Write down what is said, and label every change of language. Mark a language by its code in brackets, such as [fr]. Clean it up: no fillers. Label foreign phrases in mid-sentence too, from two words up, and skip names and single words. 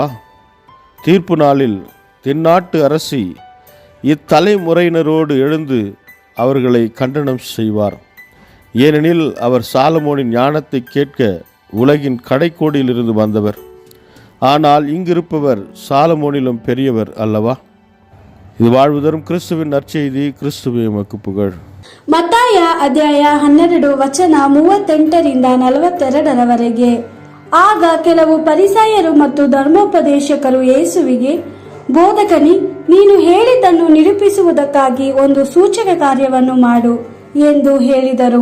[ta] தீர்ப்பு நாளில் தென்னாட்டு அரசி இத்தலைமுறையினரோடு எழுந்து அவர்களை கண்டனம் செய்வார். ஏனெனில் அவர் சாலமோனின் ஞானத்தை கேட்க உலகின் கடைக்கோடியிலிருந்து வந்தவர். ஆனால் இங்கிருப்பவர் சாலமோனிலும் பெரியவர் அல்லவா? இது வாழ்வு தரும் கிறிஸ்துவின் நற்செய்தி. கிறிஸ்துவே உமக்கு புகழ். [kn] ಮತ್ತಾಯ ಅಧ್ಯಾಯ 12 ವಚನ 38 42 ಆಗ ಕೆಲವು ಫರಿಸಾಯರು ಮತ್ತು ಧರ್ಮೋಪದೇಶಕರು ಯೇಸುವಿಗೆ, ಬೋಧಕನೇ, ನೀನು ಹೇಳಿದ್ದನ್ನು ನಿರೂಪಿಸುವುದಕ್ಕಾಗಿ ಒಂದು ಸೂಚಕ ಕಾರ್ಯವನ್ನು ಮಾಡು ಎಂದು ಹೇಳಿದರು.